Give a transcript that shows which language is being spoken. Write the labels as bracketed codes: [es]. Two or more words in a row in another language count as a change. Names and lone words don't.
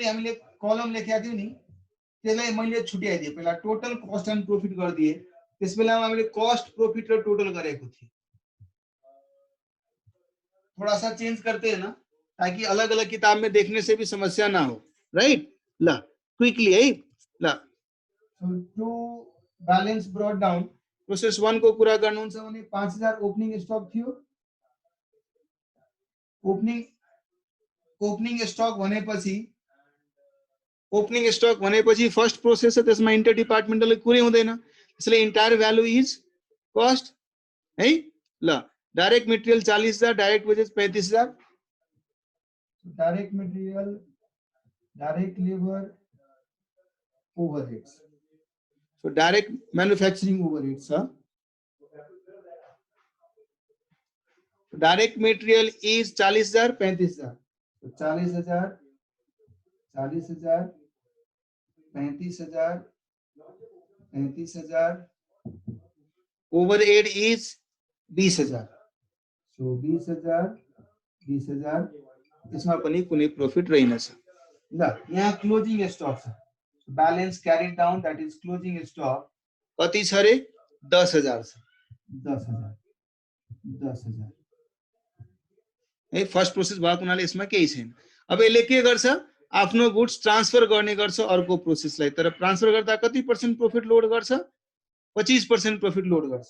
[ne] हामीले कलम लेखेका थियौ नि त्यसलाई मैले छुट्याइदिए पहिला [en] total cost and profit [ne] गरिदिए त्यस बेलामा हामीले [en] cost profit [ne] र टोटल गरेको थिए [hi] थोड़ा सा चेंज करते हैं ना ताकि अलग अलग किताब में देखने से भी समस्या ना हो [ne] राइट ल क्विकली है ल [en] to balance brought down [ne] प्रोसेस 1 को पूरा गर्नुहुन्छ भने 5000 ओपनिङ स्टक थियो [en] opening stock [ne] भनेपछि [en] first process [ne] छ त्यसमा [en] inter departmental [ne] कुरै हुँदैन त्यसले [en] entire value is cost [ne] है ल [en] direct material 40000 direct wages 35000 direct material direct labour overheads so direct manufacturing overheads direct material is 40000 35000 तो 40000 35000 overhead is 20000 so 20000 [ne] इसमा पनि कुनै प्रॉफिट रहेनछ ल यहाँ क्लोजिङ स्टक छ, [en] balance carried down that is closing stock [ne] कति छ रे 10,000 छ, 10,000 10,000 है फर्स्ट प्रोसेस भएको हुनाले यसमा केही छैन। अब यसले के गर्छ आफ्नो गुड्स ट्रान्सफर गर्ने गर्छ अर्को प्रोसेसलाई, तर ट्रान्सफर गर्दा कति % [en] profit load [ne] गर्छ 25% [en] profit load [ne] गर्छ।